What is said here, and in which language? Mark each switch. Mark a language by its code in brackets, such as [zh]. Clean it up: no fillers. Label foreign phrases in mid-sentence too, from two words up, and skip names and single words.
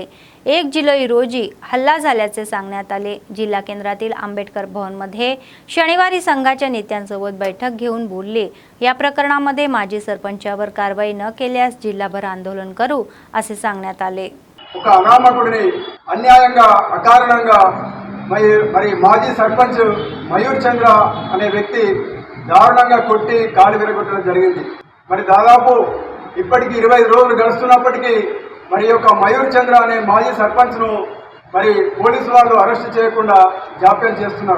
[mr] 1 जुलै रोजी हल्ला झाल्याचे सांगण्यात आले. जिल्हा केंद्रातील आंबेडकर भवनमध्ये शनिवारी संघाच्या नेत्यांसोबत बैठक घेऊन बोलले. या प्रकरणामध्ये माजी सरपंचावर कारवाई न केल्यास जिल्हाभर आंदोलन करू असे सांगण्यात आले. [te] ఒక అనామకుడిని అన్యాయంగా అకారణంగా మరి మాజీ సర్పంచ్ మయూర్ చంద్ర అనే వ్యక్తి దారుణంగా కొట్టి కాలు విరగొట్టడం జరిగింది. మరి దాదాపు ఇప్పటికి 25 రోజులు గడుస్తున్నప్పటికీ మరి యొక్క మయూర్ చంద్ర అనే మాజీ సర్పంచ్ను మరి పోలీసు వాళ్ళు అరెస్ట్ చేయకుండా జాప్యం చేస్తున్నారు.